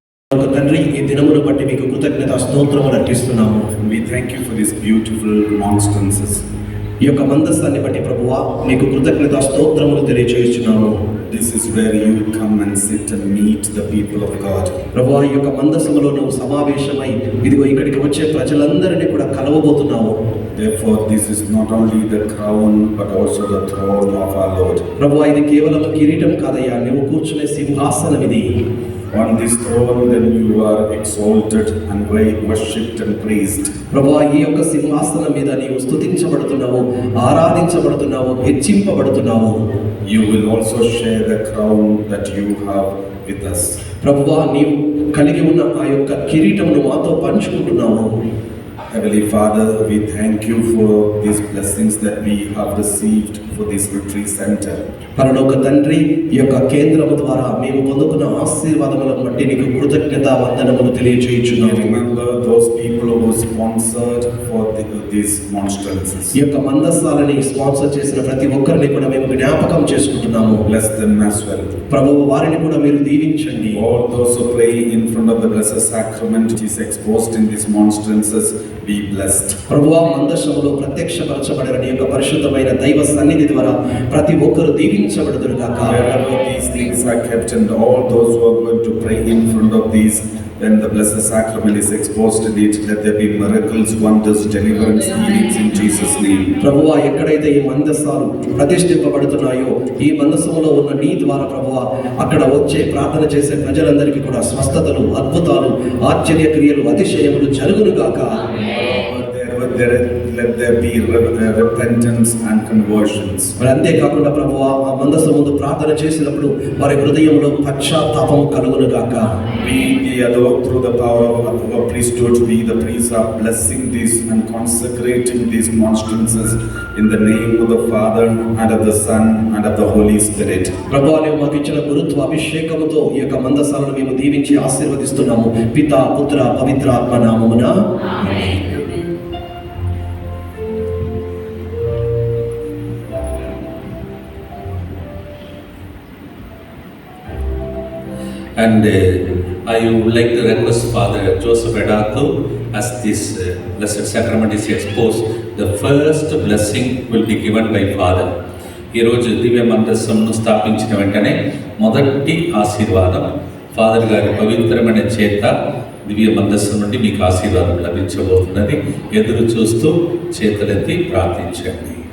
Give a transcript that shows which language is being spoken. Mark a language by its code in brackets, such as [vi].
[te] ఒక తండ్రి, ఈ దినమును బట్టి మీకు కృతజ్ఞత స్తోత్రములు అర్పిస్తున్నాము. [en] We thank you for these beautiful monstrances. [te] ఈ యొక్క మందసాన్ని బట్టి ప్రభువా మీకు కృతజ్ఞత స్తోత్రములు తెలియజేస్తున్నాము. [en] This is where you come and sit and meet the people of God. [te] ప్రభువా, ఈ యొక్క మందసములో నువ్వు సమావేశమై ఇదిగో ఇక్కడికి వచ్చే ప్రజలందరినీ కూడా కలవబోతున్నావు. [en] Therefore, this is not only the crown but also the throne of our Lord. [te] ప్రభువా, ఇది కేవలం కిరీటం కాదయ్యా, నువ్వు కూర్చునే సింహాసనం ఇది. [en] On this throne then you are exalted and worshipped and praised. [te] ప్రభువా, ఈ యొక్క సింహాసనం మీద నీవు స్తుతించబడుతున్నావు, ఆరాధించబడుతున్నావు, హెచ్చింపబడుతున్నావు. [en] You will also share the crown that you have with us. [te] ప్రభువా, నీవు కలిగి ఉన్న ఆ యొక్క కిరీటమును మాతో పంచుకుంటున్నావు. [en] Heavenly Father, we thank you for these blessings that we have received for this retreat center. [te] పరలోక తండ్రి, ఈ యొక్క కేంద్రము ద్వారా మేము పొందుకున్న ఆశీర్వాదములను బట్టి నీకు కృతజ్ఞత వందనములు తెలియజేయుచున్నాము. [en] Remember those people who sponsored for these monstrances. [te] ఈ యొక్క మందసాలని స్పాన్సర్ చేసిన ప్రతి ఒక్కరిని కూడా మేము జ్ఞాపకం చేసుకుంటున్నాము. [en] Bless them as well. [te] ప్రభువు, వారిని కూడా మీరు దీవించండి. [en] All those who pray in front of the blessed sacrament which is exposed in these monstrances, be blessed. [te] ప్రభువా, మందసములో ప్రత్యక్షపరచబడిన నీ యొక్క పరిశుద్ధమైన దైవ సన్నిధి ద్వారా ప్రతి ఒక్కరు దీవించబడుదురు గాక. [en] Wherever these things are kept and all those who are going to pray in front of these, when the blessed sacrament is exposed in it, let there be miracles, wonders, deliverance, healings in Jesus' name. [te] ప్రభువా, ఎక్కడైతే ఈ మందసాలు ప్రతిష్ఠింపబడుతున్నాయో ఈ మందసములో ఉన్న నీ ద్వారా ప్రభువా అక్కడ వచ్చే ప్రార్థన చేసే ప్రజలందరికీ కూడా స్వస్థతలు, అద్భుతాలు, ఆశ్చర్య క్రియలు, అతిశయములు జరుగును గాక. [en] Let there be repentance and conversions. [te] మరి అంతేకాకుండా ప్రభువా, ఆ మందసం ముందు ప్రార్థన చేసినప్పుడు వారి హృదయంలో పశ్చాత్తాపము కలుగును గాక. [en] We through the power of our priesthood, we the priests are blessing these and consecrating these monstrances in the name of the Father and of the Son and of the Holy Spirit. [te] ప్రభువా, నీవు మాకు ఇచ్చిన గురుత్వ అభిషేకముతో ఈ యొక్క మందసాలను మేము దీవించి ఆశీర్వదిస్తున్నాము. పితా, పుత్ర, పవిత్ర ఆత్మ నామమున ఆమేన్. [en] And I would like to request Father Joseph Edatu, as this blessed sacrament is exposed, the first blessing will be given by Father. [te] ఈరోజు దివ్య మందస్సంను స్థాపించిన వెంటనే మొదటి ఆశీర్వాదం ఫాదర్ గారి పవిత్రమైన చేత దివ్య మందస్సం నుండి మీకు ఆశీర్వాదం లభించబోతున్నది. ఎదురు చూస్తూ చేతులెత్తి ప్రార్థించండి.